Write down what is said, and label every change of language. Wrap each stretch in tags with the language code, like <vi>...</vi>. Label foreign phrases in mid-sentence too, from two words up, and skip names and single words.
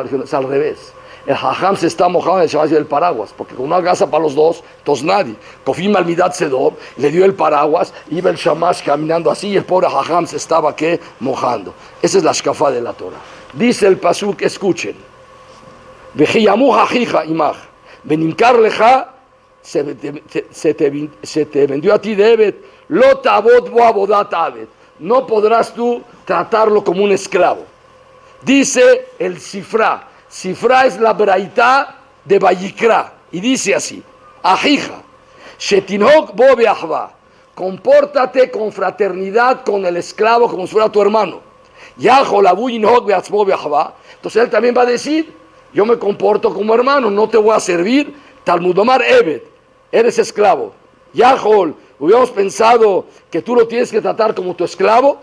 <es>Dijeron, es al revés. El Jajam se está mojando, el Shamash lleva el paraguas, porque con una gasa para los 2, entonces nadie.</es> <he>כופים על מידת סדום,</he> <es>le dio el paraguas, iba el Shamash caminando así, y el pobre Jajam se estaba mojando. Esa es la shkafá de la Torah. Dice el pasuk, escuchen.</es> <he>וכי ימוך אחיך עמך ונמכר לך,</he> <es>se te vendió a ti de Eved,</es> <he>לא תעבוד בו עבודת עבד.</he> <es>No podrás tú tratarlo como un esclavo. Dice el Sifra. Sifra es la braitá de Vayikra, y dice así:</es> <he>אחיך, שתנהוג בו באהבה,</he> <es>compórtate con fraternidad con el esclavo como si fuera tu hermano. Entonces él también va a decir, yo me comporto como hermano, no te voy a servir.</es> <he>תלמוד לומר עבד,</he> <es>eres esclavo. Yahol, hubiéramos pensado que tú lo tienes que tratar como tu esclavo.</es>